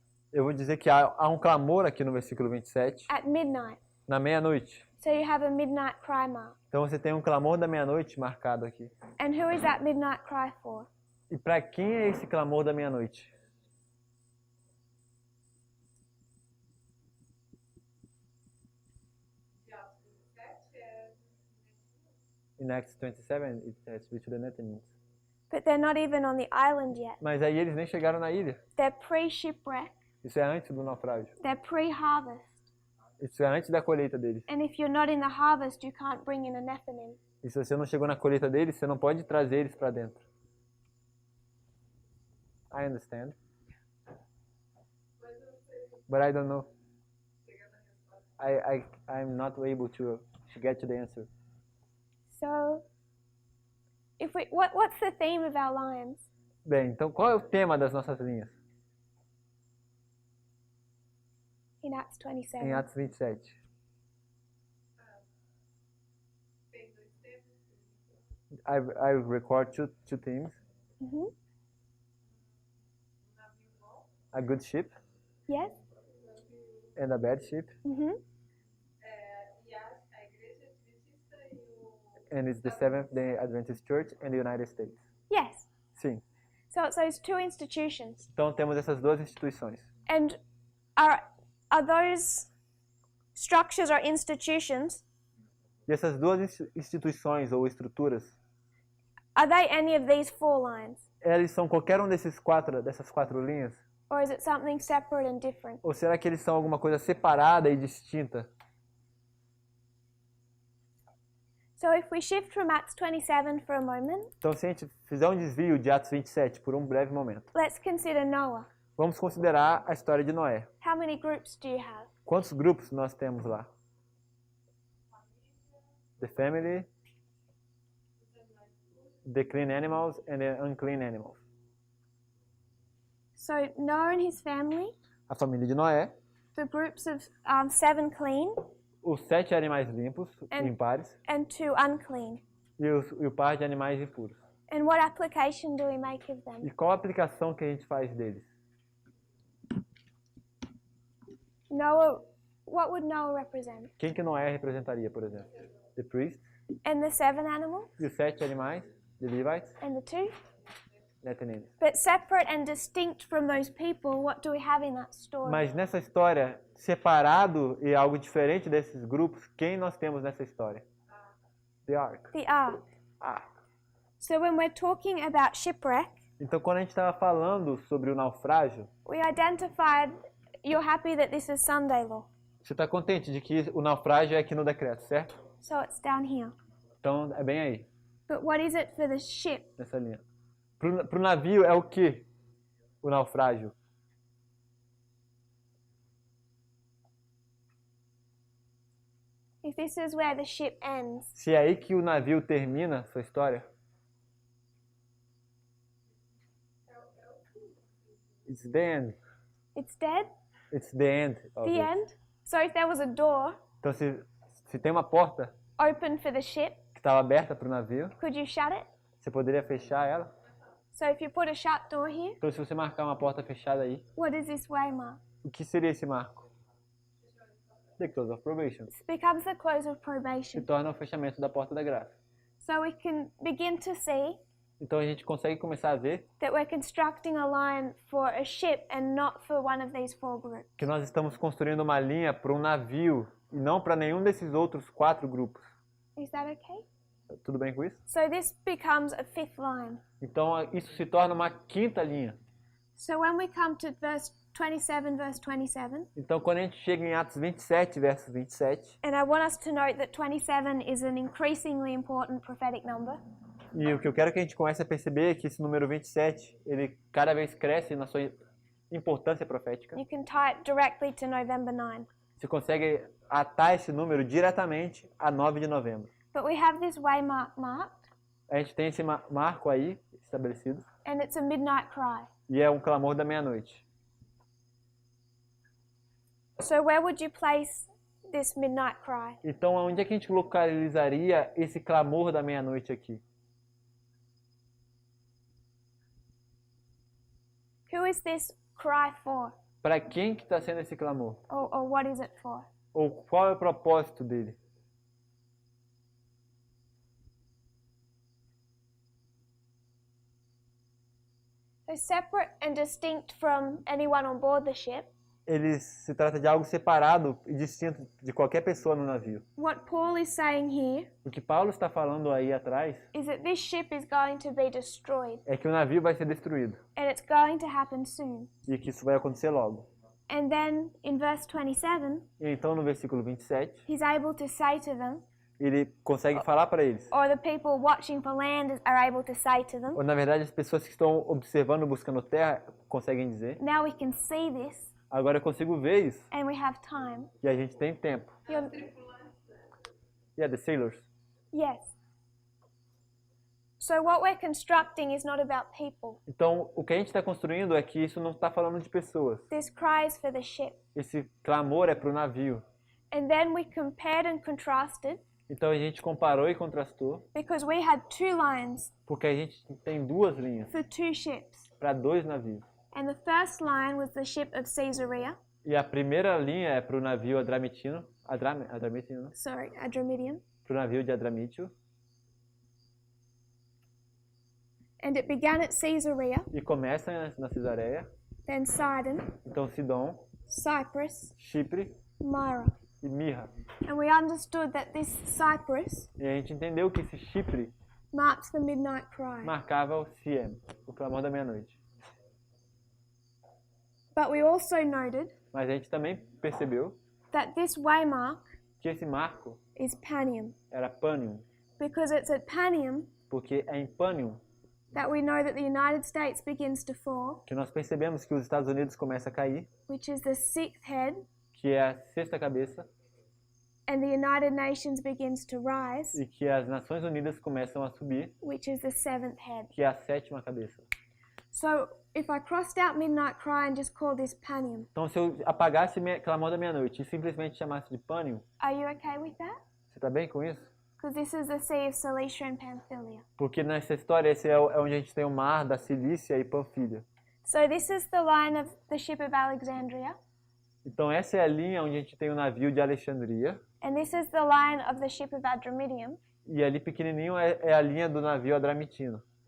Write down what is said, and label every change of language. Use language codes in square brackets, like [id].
[pt] eu vou dizer que há um clamor aqui no versículo 27, [en] at midnight. [pt] na meia-noite. [en] So you have a midnight cry mark. [pt] Então você tem um clamor da meia-noite marcado aqui. [en] And who is that midnight cry for? [pt] E para quem é esse clamor da meia-noite? [en] In Acts 27, it says, which the Nethinims. But they're not even on the island yet. [pt] Mas aí eles nem chegaram na ilha. [en] They're pre-shipwreck. [pt] Isso é antes do naufrágio. [en] They're pre-harvest. [pt] Isso é antes da colheita deles. [en] And if you're not in the harvest, you can't bring in a Nethinim. [pt] E se você não chegou na colheita deles, você não pode trazer eles para dentro. [en] I understand. But I don't know. I'm not able to get to the answer. So, what's the theme of our lines? [pt] Bem, então qual é o tema das nossas linhas? [en] In Acts 27. [pt] Em Atos 27. [en] I record two themes. Mhm. A good ship Yes? and a bad ship. Mhm. and it's the Seventh-day Adventist Church in the United States. Yes. [pt] Sim. [en] So it's those two institutions. [pt] Então temos essas duas instituições. [en] And are those structures or institutions, [pt] E essas duas instituições ou estruturas, [en] are they any of these 4 lines? [pt] eles são qualquer um dessas 4 linhas? [en] Or is it something separate and different? [pt] Ou será que eles são alguma coisa separada e distinta? [en] So if we shift from Acts 27 for a moment, [pt] Então, se a gente fizer um desvio de Atos 27 por um breve momento, [en] let's consider Noah. [pt] vamos considerar a história de Noé. [en] How many groups do you have? [pt] Quantos grupos nós temos lá? [en] The family, the clean animals and the unclean animals. So Noah and his family, [pt] A família de Noé, [en] the groups of 7 clean [pt] os 7 animais limpos, impares, [en] and 2 unclean. [pt] e o par de animais impuros. [en] And what application do we make of them? [pt] E qual a aplicação que a gente faz deles? [en] Noah, what would Noah represent? [pt] Quem que Noé representaria, por exemplo? [en] The priest, And the 7 animals? [pt] e os 7 animais, [en] the Levites, And the 2? Netanims. But separate and distinct from those people, what do we have in that story? [pt] Mas nessa história, separado e algo diferente desses grupos, quem nós temos nessa história? [en] The Ark. The ark. Ah. So when we're talking about shipwreck, [pt] Então, quando a gente estava falando sobre o naufrágio, [en] we identified, you're happy that this is Sunday law. [pt] você está contente de que o naufrágio é aqui no decreto, certo? [en] So it's down here. [pt] Então, é bem aí, [en] But what is it for the ship? [pt] nessa linha. Pro navio é o que? O naufrágio. [en] If this is where the ship ends, [pt] Se é aí que o navio termina sua história, [en] it's the end. it's dead? It's the end. Of The it. end? So if there was a door [pt] Então, se tem uma porta [en] open for the ship, [pt] que estava aberta para o navio, [en] could you shut it? [pt] você poderia fechar ela. [en] So if you put a shut door here, [pt] Então, se você marcar uma porta fechada aí, [en] what is this waymark? [pt] o que seria esse marco? [en] The close of probation. It becomes the close of [pt] Se [en] probation. [pt] torna o fechamento da porta da graça. [en] So we can begin to see [pt] Então, a gente consegue começar a ver [en] that we're constructing a line for a ship and not for one of these 4 groups. [pt] que nós estamos construindo uma linha para um navio e não para nenhum desses outros 4 grupos. [en] Is that okay? [pt] Tudo bem com isso? [en] So this becomes a 5th line. [pt] Então, isso se torna uma quinta linha. [en] So when we come to verse 27, [pt] Então, quando a gente chega em Atos 27, verso 27, [en] and I want us to note that 27 is an increasingly important prophetic number. [pt] e o que eu quero que a gente comece a perceber é que esse número 27, ele cada vez cresce na sua importância profética. [en] You can tie it directly to November 9. [pt] Você consegue atar esse número diretamente a 9 de novembro. [en] But we have this waymark marked, [pt] A gente tem esse marco aí estabelecido, [en] and it's a midnight cry. [pt] e é um clamor da meia-noite. [en] So where would you place this midnight cry? [pt] Então, onde é que a gente localizaria esse clamor da meia-noite aqui? [en] Who is this cry for? [pt] Para quem que está sendo esse clamor? [en] Or what is it for? [pt] Ou qual é o propósito dele? [en] So separate and distinct from anyone on board the ship, [pt] Ele se trata de algo separado e distinto de qualquer pessoa no navio. [en] what Paul is saying here [pt] O que Paulo está falando aí atrás [en] is that this ship is going to be destroyed, [pt] é que o navio vai ser destruído [en] and it's going to happen soon. [pt] e que isso vai acontecer logo. [en] And then in verse 27, [pt] E então, no versículo 27, [en] he's able to say to them, [pt] ele consegue falar para eles. [en] or the people watching for land are able to say to them, [pt] Ou, na verdade, as pessoas que estão observando, buscando terra, conseguem dizer: [en] now we can see this, [pt] agora eu consigo ver isso [en] and we have time. [pt] e a gente tem tempo. [en] Yeah, the sailors. Yes. So what we're constructing is not about people. [pt] Então, o que a gente está construindo é que isso não está falando de pessoas. [en] This cry is for the ship. [pt] Esse clamor é para o navio. [en] And then we compared and contrasted [pt] Então, a gente comparou e contrastou, [en] because we had 2 lines [pt] porque a gente tem 2 linhas [en] for 2 ships. [pt] para 2 navios. [en] And the first line was the ship of Caesarea, [pt] E a primeira linha é para o navio Adramitino, Adramitino, né? [en] Adramyttian. [pt] Para o navio de Adramítio. [en] And it began at Caesarea, [pt] e começa na Cesareia, [en] then Sidon, [pt] então Sidom, [en] Cyprus, [pt] Chipre [en] Myra. [pt] e Mirra. [en] And we understood that this Cyprus [pt] E a gente entendeu que esse Chipre [en] marks the midnight cry. [pt] marcava o Siem, o clamor da meia-noite. [en] But we also noted [pt] Mas a gente também percebeu [en] that this waymark [pt] que esse marco [en] is Panium, [pt] era Panium, [en] because it's at Panium [pt] porque é em Panium [en] that we know that the United States begins to fall, [pt] que nós percebemos que os Estados Unidos começam a cair, [en] which is the sixth head, [pt] que é a sexta cabeça, [en] and the United Nations begins to rise, [pt] e que as Nações Unidas começam a subir, [en] which is the seventh head. [pt] que é a sétima cabeça. [en] So if I crossed out midnight cry and just called this Panium, [pt] Então, se eu apagasse clamor da meia-noite e simplesmente chamasse de Panium, [en] are you okay with that? [pt] você está bem com isso? [en] Because this is the Sea of Cilicia and Pamphylia. [pt] Porque nessa história esse é onde a gente tem o mar da Cilícia e Panfilha. [en] So this is the line of the ship of Alexandria, [pt] Então essa é a linha onde a gente tem o navio de Alexandria, [en] and this is the line of the ship of Adramyttium. [pt] e ali pequenininho é a linha do navio Adramitino.